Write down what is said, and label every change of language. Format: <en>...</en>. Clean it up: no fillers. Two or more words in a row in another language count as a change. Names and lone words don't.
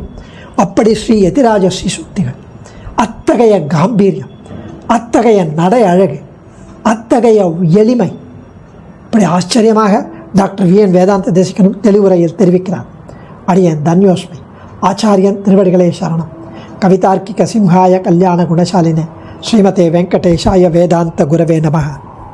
<ta>அப்படி ஸ்ரீ யதிராஜ ஸ்ரீசுக்திகள் அத்தகைய காம்பீரியம், அத்தகைய நடை அழகு, அத்தகைய எளிமை. இப்படி ஆச்சரியமாக டாக்டர் வி.என். வேதாந்த தேசிகனும் தெளிவுரையில் தெரிவிக்கிறார். அடியேன் தன்யோஸ்மி. ஆச்சாரியன் திருவடிகளே சரணம்.</ta> <sa>कवितार्किक सिंहाय कल्याण गुणशालिने श्रीमते वेङ्कटेशाय वेदान्त गुरवे नमः.</sa>